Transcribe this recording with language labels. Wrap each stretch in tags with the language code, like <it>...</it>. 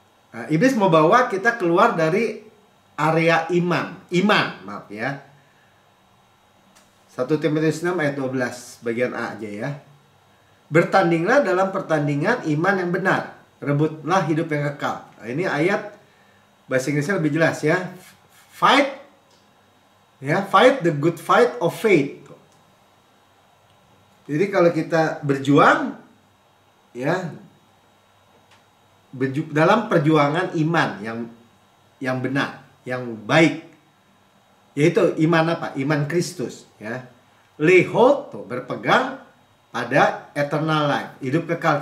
<id>Nah, iblis mau bawa kita keluar dari area iman, maaf ya. 1 Timotius 6 ayat 12 bagian A aja ya. Bertandinglah dalam pertandingan iman yang benar, rebutlah hidup yang kekal. Nah, ini ayat bahasa Inggrisnya lebih jelas ya.</id> <en>Fight the good fight of faith.</en> <id>Jadi kalau kita berjuang ya, dalam perjuangan iman yang benar, yang baik, yaitu iman apa? Iman Kristus ya.</id> <en>Lay hold,</en> <id>tuh, berpegang pada</id> <en>eternal life,</en> <id>hidup kekal.</id>